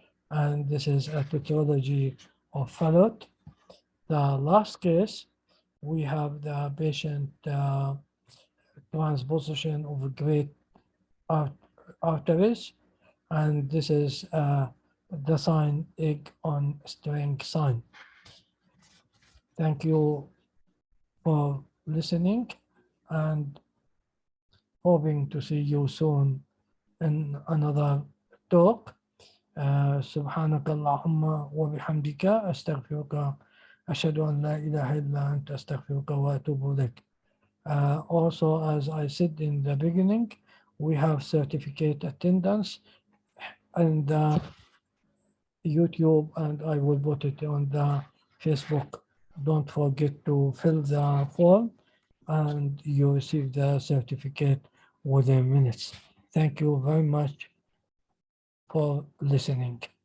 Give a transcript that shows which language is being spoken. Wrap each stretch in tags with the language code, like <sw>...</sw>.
<en>And this is a tetralogy of Fallot. The last case, we have the patient transposition of great arteries, and this is the sign egg on string sign. Thank you for listening, and hoping to see you soon in another talk.</en> <ar>سبحانك اللهم وبحمدك أستغفرك أشهد أن لا إله إلا أنت أستغفرك وأتوب إليك.</ar> <en>Also, as I said in the beginning, we have certificate attendance and YouTube, and I will put it on the Facebook. Don't forget to fill the form, and you receive the certificate within minutes. Thank you very much for listening.</en>